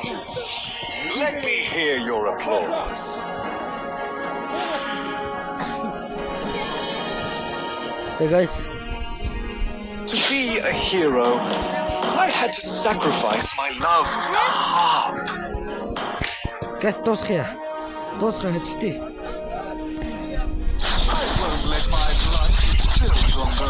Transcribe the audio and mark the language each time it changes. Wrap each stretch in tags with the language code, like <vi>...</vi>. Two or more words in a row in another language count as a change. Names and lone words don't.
<en>Let me hear your applause.</en> <mn>За guys.</mn> <en>To be a hero, I had to sacrifice my love of the harp.</en> <mn>Газ дуусгая. Дуусгая хэвчтэй.</mn> <en>I won't let my blood be spilled on the</en>